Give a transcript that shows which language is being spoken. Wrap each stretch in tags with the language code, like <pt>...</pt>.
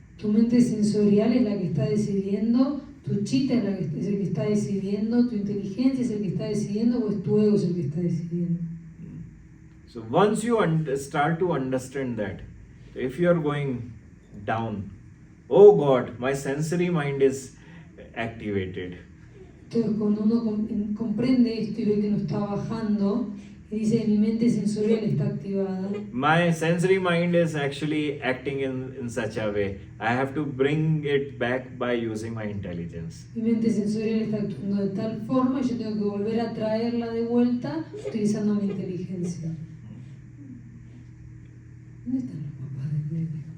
<es>Tu mente sensorial es la que está decidiendo, tu chita es el que está decidiendo, tu inteligencia es el que está decidiendo o es tu ego es el que está decidiendo.</es> <en>So once you start to understand that, if you are going down, oh God, my sensory mind is activated.</en> <es>Entonces cuando uno comprende esto y ve que uno está bajando y dice mi mente sensorial está activada,</es> <en>My sensory mind is actually acting in such a way. I have to bring it back by using my intelligence.</en> <es>mi mente sensorial está actuando de tal forma y yo tengo que volver a traerla de vuelta utilizando mi inteligencia. ¿Dónde están los papás del bebé?</es>